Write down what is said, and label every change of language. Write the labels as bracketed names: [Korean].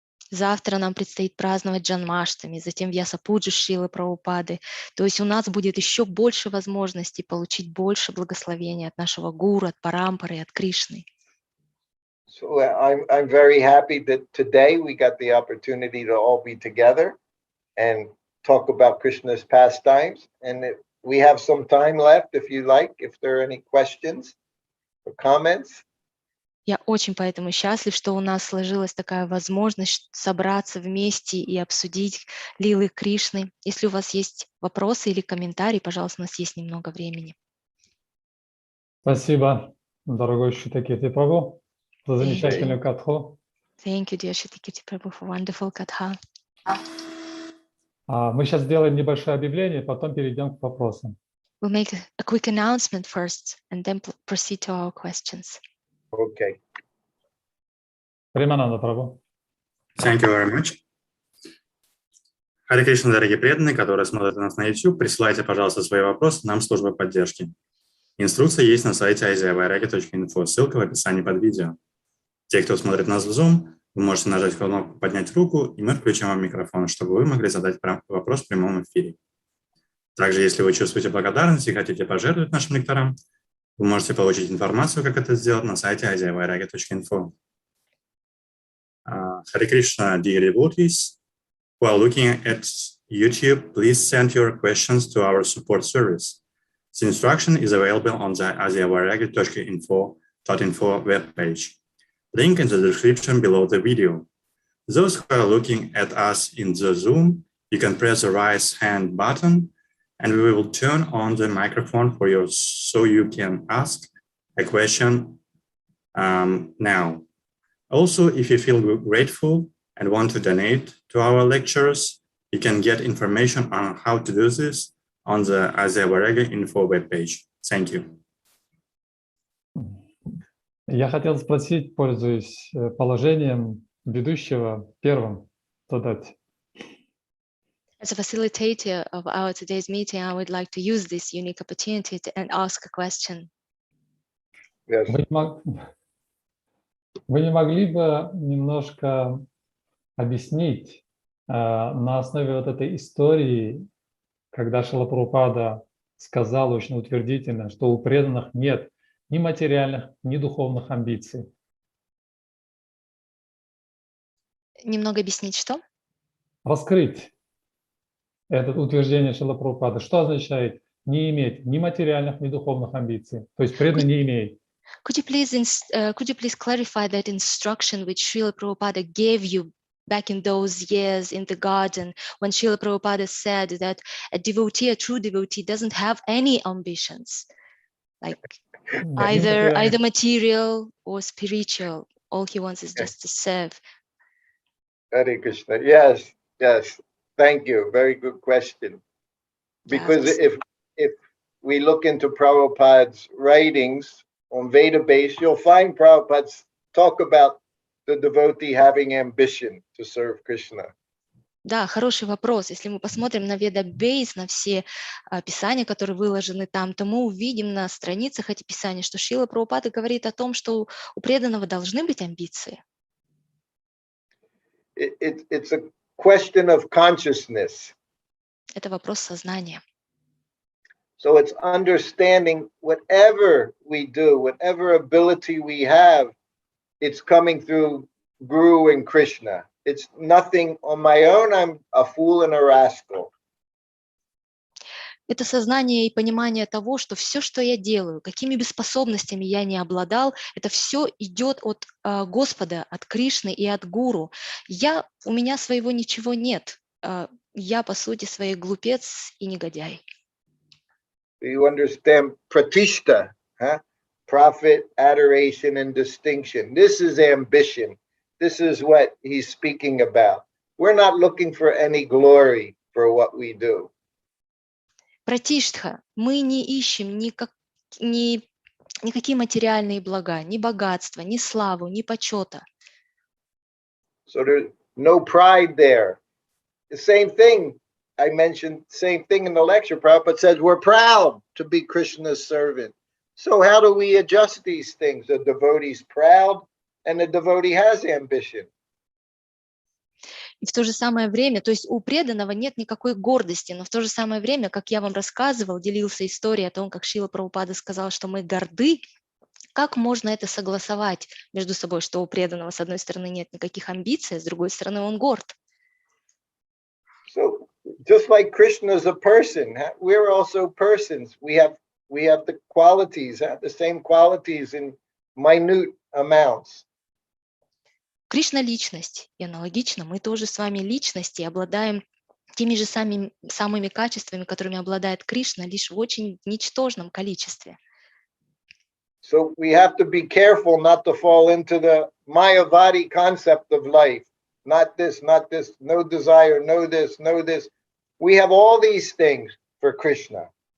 [Russian] Завтра нам предстоит праздновать Джанмаштами, затем Вьяса-пуджу Шрилы Прабхупады. То есть у нас будет еще больше возможностей получить больше благословения от нашего гуру, от Парампары, от Кришны. [English] So I'm very happy that today we got the opportunity to all be together and talk about Krishna's pastimes. And we have some time left, if you like, if there are any questions or comments. [Russian] Я очень поэтому счастлив, что у нас сложилась такая возможность собраться вместе и обсудить лилы Кришны. Если у вас есть вопросы или комментарии, пожалуйста, у нас есть немного времени. Спасибо, дорогой Shrutakirti Prabhu, за замечательную катху. [English] Thank you, dear Shrutakirti Prabhu, for wonderful katha. [Russian] Мы сейчас сделаем небольшое объявление, потом перейдем к вопросам. [English] We'll make a quick announcement first and then proceed to our questions. Okay. [Russian] Примананда Прабhu. [English] Thank you very much. [Russian] Харе Кришна, дорогие преданные, которые смотрят нас на YouTube, присылайте, пожалуйста, свои вопросы нам в службу поддержки. Инструкция есть на сайте aziavairagi.info, ссылка в описании под видео. Те, кто смотрит нас в Zoom, вы можете нажать кнопку «Поднять руку», и мы включим вам микрофон, чтобы вы могли задать вопрос в прямом эфире. Также, если вы чувствуете благодарность и хотите пожертвовать нашим лекторам, Вы можете получить информацию, как это сделать, на сайте aziyavairagya.info. [English] Hare Krishna, dear devotees, who are looking at YouTube, please send your questions to our support service. The instruction is available on the aziyavairagya.info webpage. Link in the description below the video. Those who are looking at us in the Zoom, you can press the raise hand button and we will turn on the microphone for you so you can ask a question now. Also, if you feel grateful and want to donate to our lectures, you can get information on how to do this on the aziyavairagya.info webpage. Thank you. [Russian] Я хотел спросить, пользуясь положением ведущего, первым задать. [English] As a facilitator of our today's meeting, I would like to use this unique opportunity and ask a question. Yes. [Russian] Вы не могли бы немножко объяснить на основе вот этой истории, когда Шрила Прабхупада сказал очень утвердительно, что у преданных нет ни материальных, ни духовных амбиций? Немного объяснить, что? Раскрыть это утверждение Шрилы Прабхупады. Что означает не иметь ни материальных, ни духовных амбиций? То есть преданный не имеет. [English] Could you please clarify that instruction which Srila Prabhupada gave you back in those years in the garden when Srila Prabhupada said that a devotee, a true devotee, doesn't have any ambitions, like either material or spiritual. All he wants is just to serve. Hare Krishna. Yes, yes. Thank you. Very good question. Because if we look into Prabhupada's writings on Veda base, you'll find Prabhupada's talk about the devotee having ambition to serve Krishna. [Russian] Да, хороший вопрос. Если мы посмотрим на Веда Бейс, на все писания, которые выложены там, то мы увидим на страницах этих писаний, что Шрила Прабхупада говорит о том, что у преданного должны быть амбиции. [English] It's a question of consciousness. [Russian] Это вопрос сознания. [English] So it's understanding whatever we do, whatever ability we have, it's coming through Guru and Krishna. It's nothing on my own. I'm a fool and a rascal. [Russian] Это сознание и понимание того, что все, что я делаю, какими бы способностями я не обладал, это все идет от Господа, от Кришны и от Гуру. У меня своего ничего нет. Я, по сути, своей глупец и негодяй. [English] You understand pratishta, huh? Profit, adoration, and distinction. This is ambition. This is what he's speaking about. We're not looking for any glory for what we do. [Russian] Пратиштха. Мы не ищем никакие материальные блага, ни богатства, ни славу, ни почета. [English] So there's no pride there. The same thing. I mentioned same thing in the lecture. Prabhupada says we're proud to be Krishna's servant. So how do we adjust these things? The devotee's proud and the devotee has ambition. [Russian] И в то же самое время, то есть у преданного нет никакой гордости, но в то же самое время, как я вам рассказывал, делился историей о том, как Шрила Прабхупада сказал, что мы горды, как можно это согласовать между собой, что у преданного с одной стороны нет никаких амбиций, а с другой стороны он горд. [English] So just like Krishna is a person, we're also persons. We have the qualities, the same qualities in minute amounts. [Russian] Кришна – личность, и аналогично мы тоже с вами личности, обладаем теми же самыми качествами, которыми обладает Кришна, лишь в очень ничтожном количестве. [English] So we have to be careful not to fall into the Mayavadi concept of life. Not this, no desire, no this, no this. We have all these things for Krishna.